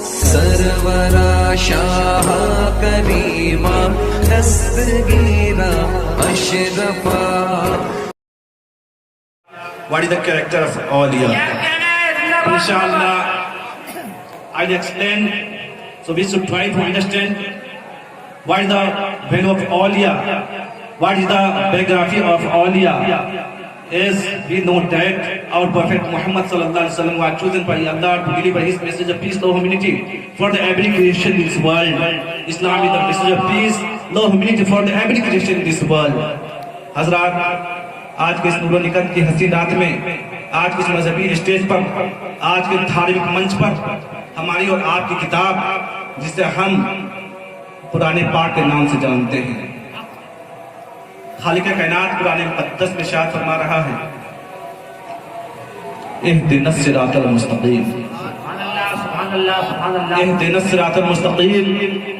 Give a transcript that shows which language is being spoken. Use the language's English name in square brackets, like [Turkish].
[Hindi] सरवरा Shah Karima दस्तगीरा अशरफा। [English] What is the character of Awliya? Inshallah, I'll explain. So we should try to understand what is the value of Awliya, what is the biography of Awliya. As we know that our Prophet Muhammad sallallahu alaihi wasallam was chosen by Allah to deliver His message of peace, love, humanity for the every creation in this world. Islam is the message of peace, love, humanity for the every creation in this world. [Hindi] हजरात, आज के इस नूर निकत की हसीन रात में, आज के इस मजहबी स्टेज पर, आज के धार्मिक मंच पर हमारी और आपकी किताब जिसे हम पुराने पाक के नाम से जानते हैं, खालिक कायनात कुरान मुक़द्दस में इरशाद फरमा रहा है, [Arabic] इहदिनस सिरातल मुस्तक़ीम, इहदिनस सिरातल मुस्तक़ीम।